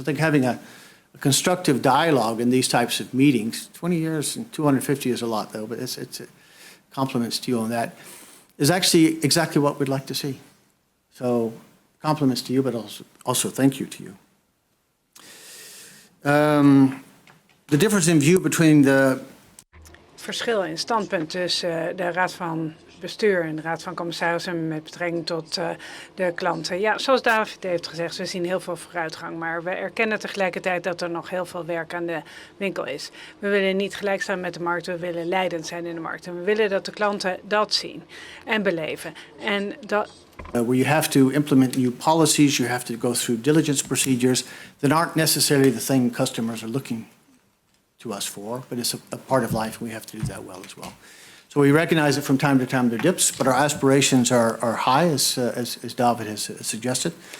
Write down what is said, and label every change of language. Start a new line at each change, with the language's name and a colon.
English: I think having a constructive dialogue in these types of meetings, 20 years and 250 is a lot, though, but it's compliments to you on that, is actually exactly what we'd like to see. So compliments to you, but also thank you to you. The difference in view between the
Dutch: Verschil in standpunt tussen de Raad van Bestuur en de Raad van Commissarissen met betrekking tot de klanten. Ja, zoals David heeft gezegd, we zien heel veel vooruitgang, maar we erkennen tegelijkertijd dat er nog heel veel werk aan de winkel is. We willen niet gelijk staan met de markt, we willen leidend zijn in de markt. En we willen dat de klanten dat zien en beleven. En dat
English: where you have to implement new policies, you have to go through diligence procedures that aren't necessarily the thing customers are looking to us for, but it's a part of life, and we have to do that well as well. So we recognize that from time to time there are dips, but our aspirations are high, as David has suggested.